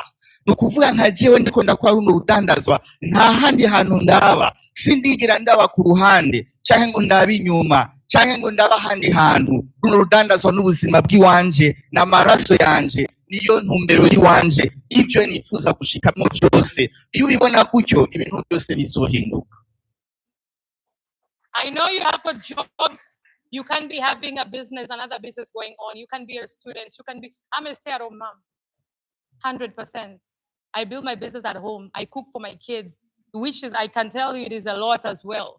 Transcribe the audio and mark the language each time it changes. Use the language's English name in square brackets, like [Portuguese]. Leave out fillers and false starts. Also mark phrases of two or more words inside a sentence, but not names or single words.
[Rundi] Nukuvuga nka jewe ndiko ndakwa runo rudandazwa nta handi hantu ndaba, sindigira ndaba ku ruhande canke ngo ndaba inyuma canke ngo ndaba handi hantu. Runo rudandazwa n'ubuzima bw'iwanje n'amaraso yanje, niyo ntumbero yiwanje, ivyo nifuza gushikamo byose. Iyo ubibona gutyo ibintu byose bizohinduka. [English] I know you have got jobs. You can be having a business, another business going on. You can be a student. I'm a stay-at-home mom. 100%. I build my business at home. I cook for my kids, which is, I can tell you, it is a lot as well.